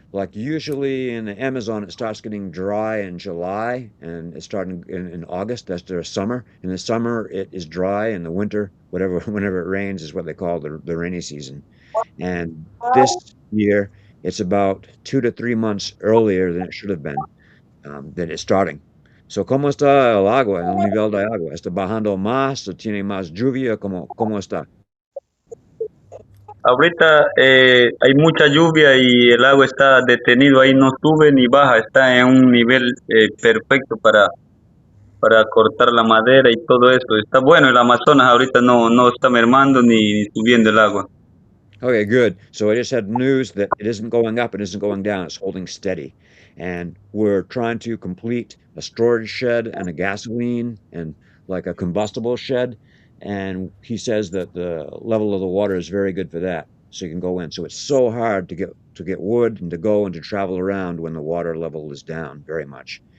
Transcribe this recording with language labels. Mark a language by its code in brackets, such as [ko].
[en] Like usually in the Amazon, it starts getting dry in July and it's starting in August. That's their summer. In the summer, it is dry. In the winter, whatever, whenever it rains is what they call the rainy season. And this year, it's about 2 to 3 months earlier than it should have been. That it's starting. [es] So, ¿cómo está el agua, el nivel de agua? ¿Está bajando más o tiene más lluvia? ¿Cómo está? Ahorita hay mucha lluvia y el agua está detenido ahí, no sube ni baja, está en un nivel perfecto para cortar la madera y todo eso. Está bueno, el Amazonas ahorita no está mermando ni subiendo el agua. [en] Okay, good. So I just had news that it isn't going up, it isn't going down, it's holding steady. And we're trying to complete a storage shed and a gasoline and like a combustible shed. And he says that the level of the water is very good for that. So you can go in. So it's so hard to get wood and to go and to travel around when the water level is down very much.